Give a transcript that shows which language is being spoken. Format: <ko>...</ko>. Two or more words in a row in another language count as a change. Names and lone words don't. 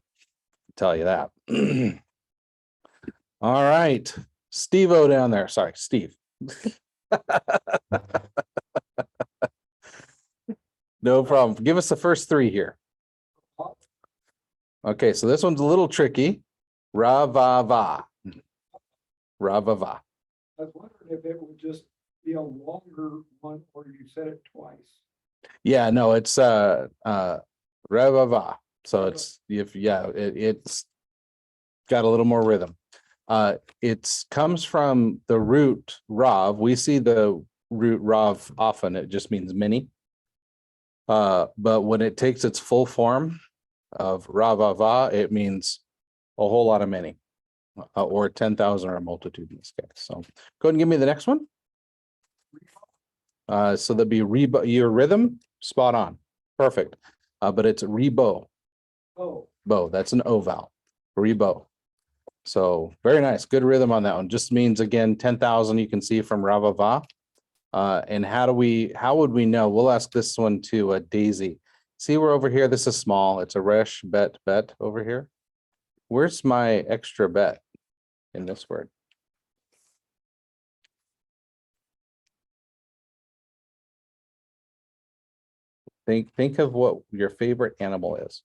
<en>I'll tell you that. All right. Steve-O down there. Sorry, Steve. No problem. Give us the first three here. Okay, so this one's a little tricky. Ra-va-va. Ra-va-va. I was wondering if it would just be a longer one or you said it twice. Yeah, no, it's ra-va-va. So it's it's got a little more rhythm. It comes from the root rav. We see the root rav often. It just means many. But when it takes its full form of ra-va-va, it means a whole lot of many, or 10,000 or a multitude in this case. So go ahead and give me the next one. So that'd be your rhythm, spot on, perfect. But it's rebo. Oh, Bow, that's an O vowel. Rebo. So very nice, good rhythm on that one. Just means again 10,000. You can see from ra-va-va. And how would we know? We'll ask this one to Daisy. See, we're over here. This is small. It's a resh bet over here. Where's my extra bet in this word? Think of what your favorite animal is.</en>